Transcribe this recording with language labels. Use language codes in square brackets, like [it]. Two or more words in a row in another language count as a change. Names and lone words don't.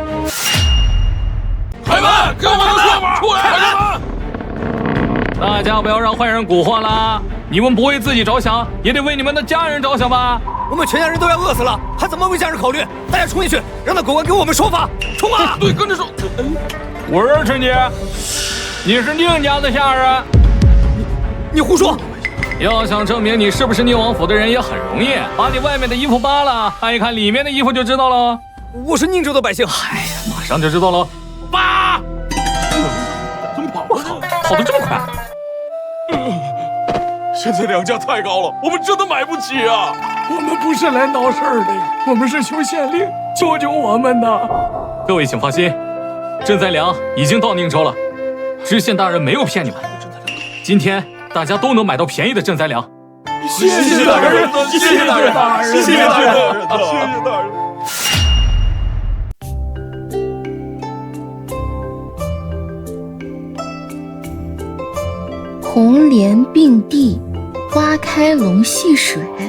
[zh] 海門，給我們個說法，出來！海門。大家不要讓壞人蠱惑了，你們不為自己着想，也得為你們的家人着想吧。我們全家人都要餓死了，還怎麼為家人考慮？大家衝進去，讓那狗官給我們說法！衝啊！對，跟着說。我認識你，你是寧家的下人。你胡說！要想證明你是不是寧王府的人也很容易，把你外面的衣服扒了，看一看裡面的衣服就知道了。我是寧州的百姓。哎呀，馬上就知道了。扒！怎麼跑？我靠，跑得這麼快！現在糧價太高了，我們真的買不起啊！我們不是來鬧事兒的，我們是求縣令救救我們的。各位請放心，賑災糧已經到寧州了，知縣大人沒有騙你們。今天大家都能買到便宜的賑災糧。謝謝大人，謝謝大人，謝謝大人，謝謝大人。紅蓮並蒂，花開龍戲水。